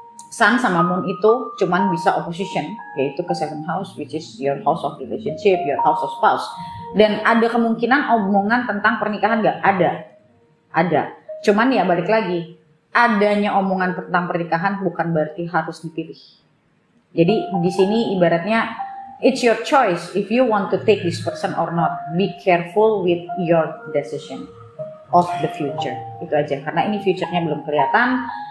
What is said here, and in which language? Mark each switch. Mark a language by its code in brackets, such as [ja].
[en] Sun sama Moon [id] itu cuman bisa [en] opposition, [id] yaitu ke [en] 7th house, which is your house of relationship, your house of spouse. [id] Dan ada kemungkinan omongan tentang pernikahan nggak? Ada. Cuman ya balik lagi, adanya omongan tentang pernikahan bukan berarti harus dipilih. Jadi di sini ibaratnya [en] it's your choice if you want to take this person or not. Be careful with your decision of the future. [id] Itu aja, karena ini future-nya belum kelihatan.